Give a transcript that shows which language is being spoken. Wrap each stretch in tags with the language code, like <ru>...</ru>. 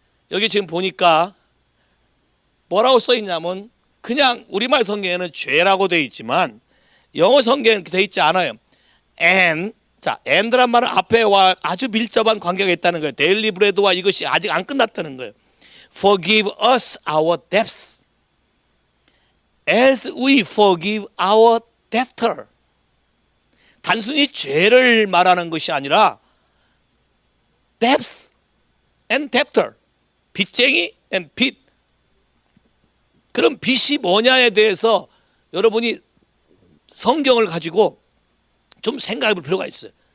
<ko>여기 지금 보니까 뭐라고 써 있냐면 그냥 우리말 성경에는 죄라고 되어 있지만 영어 성경에는 되어 있지 않아요. 자, and란 말은 앞에와 아주 밀접한 관계가 있다는 거예요. 데일리 브레드와 이것이 아직 안 끝났다는 거예요.</ko> <en>Forgive us our debts as we forgive our debtor.</en> <ko>단순히 죄를 말하는 것이 아니라</ko> <en>debts and debtor.</en> <ko>빚쟁이 and 빚. 그럼 빚이 뭐냐에 대해서 여러분이 성경을 가지고 좀 생각해 볼 필요가 있어요.</ko>